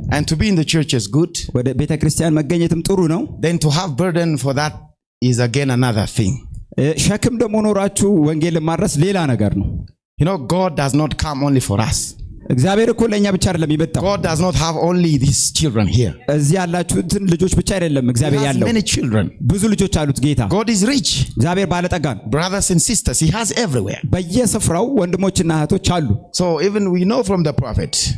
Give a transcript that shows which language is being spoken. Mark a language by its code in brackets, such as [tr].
[en] and to be in the church is good [am] ወደ ቤተክርስቲያን መገኘትም ጥሩ ነው [en] then to have burden for that is again another thing [am] ሸክም ደግሞ ኖራችሁ ወንጌል ማድረስ ሌላ ነገር ነው [en] God does not come only for us [am] እግዚአብሔር እኮ ለኛ ብቻ አይደለም ይመጣው [en] God does not have only these children here [am] እዚህ ያላችሁትን ልጆች ብቻ አይደለም እግዚአብሔር ያለው [en] many children [am] ብዙ ልጆች አሉት ጌታ [en] God is rich [am] እግዚአብሔር ባለጠጋ ነው [en] brothers and sisters he has everywhere [am] በየስፍራው ወንድሞችና እህቶች አሉ [en] so even we know from the prophet